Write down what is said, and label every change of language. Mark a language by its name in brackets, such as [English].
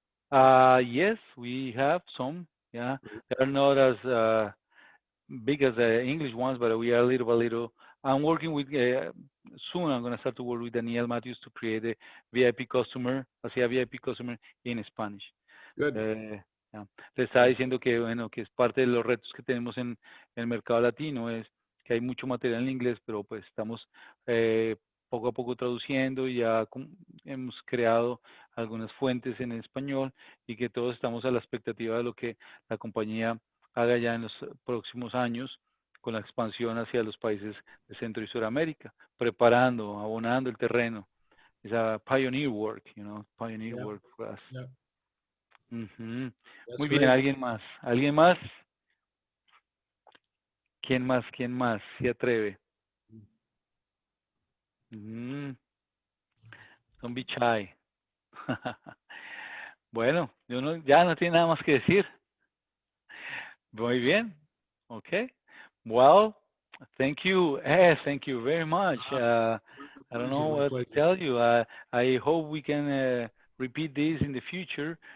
[English] Yes, we have some. Yeah, they're not as big as the English ones, but we are little by little. I'm working with soon. I'm going to start to work with Daniel Matthews to create a VIP customer, ASEA VIP customer in Spanish. Good. Yeah. [Spanish] Le estaba diciendo que bueno, que es parte de los retos que tenemos en el mercado latino, es que hay mucho material en inglés, pero pues estamos poco a poco traduciendo y ya hemos creado algunas fuentes en español y que todos estamos a la expectativa de lo que la compañía haga ya en los próximos años con la expansión hacia los países de Centro y Suramérica, preparando, abonando el terreno. [English] It's a pioneer work, you know, pioneer work for us. Yeah. [Spanish] Muy bien, ¿alguien más? ¿Alguien más? ¿Quién más? ¿Quién más se atreve? [English] Don't be shy. [Spanish] Bueno, ya no tiene nada más que decir. Muy bien. [English] Okay. Well, thank you. Thank you very much. I don't know what to tell you. I hope we can repeat this in the future.